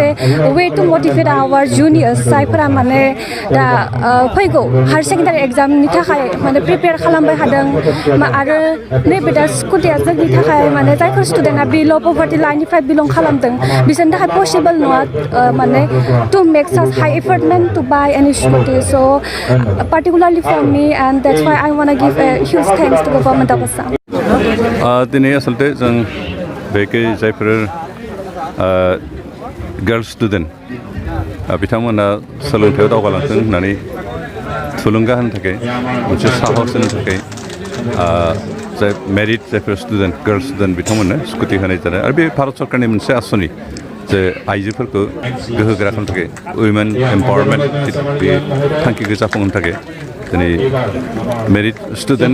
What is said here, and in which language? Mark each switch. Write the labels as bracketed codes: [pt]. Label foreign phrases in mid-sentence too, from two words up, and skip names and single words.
[en] way to motivate our juniors [brx] जायफोरा माने दा फैगौ [en] higher secondary [brx] एग्जामनि थाखाय माने प्रिपेयार खालामबाय थादों आरो नैबे दा स्कुटिया जोंनि थाखाय माने जायफोर स्टुडेन्टआ बिल' पभार्टि लाइननिफ्राय बिलं खालामदों बिसोरनि थाखाय पसिबल नङा माने [en] to make such high effortment to buy any scooty so particularly for me and that's why I want to give a huge thanks to government of Assam [brx] दिनै आसलते जों बेखै जायफोर [en] girls student [brx] बिथांमोना सोलोंथायाव दावगालांथों होननानै थुलुंगा होनो थाखाय मोनसे साहस होनो थाखाय जाय मेरिट जायफोर [en] student girls student [brx] बिथांमोननो स्कुटि होनाय जादों आरो बे भारत सरकारनि मोनसे आसनि जे आइजोफोरखौ गोहोगोरा खालामनो थाखाय [en] women empowerment [brx] बे थांखिखौ जाफुंहोनो थाखाय दिनै [en] merit student